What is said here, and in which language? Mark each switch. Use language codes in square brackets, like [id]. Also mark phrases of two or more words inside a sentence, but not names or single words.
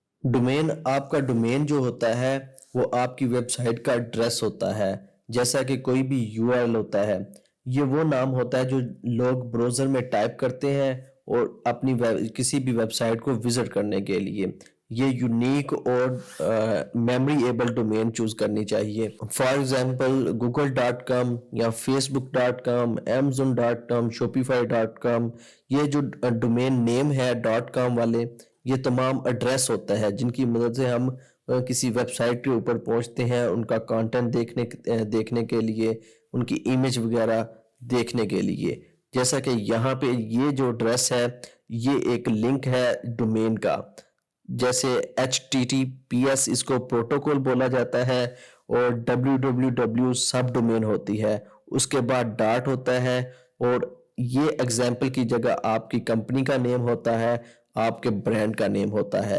[hi] आपका डोमेन जो होता है वो आपकी वेबसाइट का एड्रेस होता है, जैसा कि कोई भी यूआरएल होता है। ये वो नाम होता है जो लोग ब्राउज़र में टाइप करते हैं और अपनी किसी भी वेबसाइट को विजिट करने के लिए ये यूनिक और [en] memory able domain [hi] चूज करनी चाहिए। [en] for example [hi] google.com या facebook.com, amazon.com, shopify.com, ये जो [en] domain name [hi] है .com वाले, ये तमाम एड्रेस होता है जिनकी मदद से हम किसी वेबसाइट के ऊपर पहुंचते हैं, उनका कंटेंट देखने के लिए, उनकी इमेज वगैरह देखने के लिए। जैसा कि यहाँ पे ये जो एड्रेस है ये एक लिंक है डोमेन का, जैसे HTTPS इसको प्रोटोकॉल बोला जाता है और www [en] sub domain [hi] होती है, उसके बाद डॉट होता है और ये एग्जाम्पल की जगह आपकी कंपनी का नेम होता है, आपके ब्रांड का नेम होता है।